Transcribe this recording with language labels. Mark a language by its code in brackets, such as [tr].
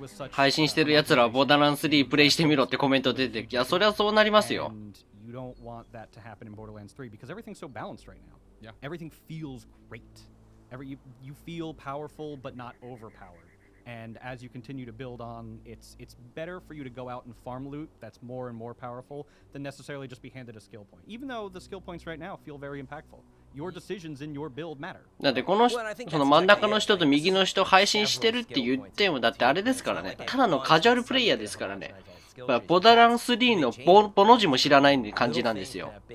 [ja] 配信してる奴らはボーダーランズ3プレイしてみろってコメント出てる。いや、そりゃそうなりますよ。 [en] You don't want that to happen in Borderlands 3 because everything's so balanced right now. Yeah. Everything feels great. You feel powerful but not overpowered. And as you continue to build on, it's better for you to go out and farm loot that's more and more powerful than necessarily just be handed a skill point. Even though the skill points right now feel very impactful, your decisions in your build matter. [ja] だってこのその真ん中の人と右の人配信してるって言ってもだってあれですからね。ただのカジュアルプレイヤーですからね。ボダラン3のボの字も知らない感じなんですよ。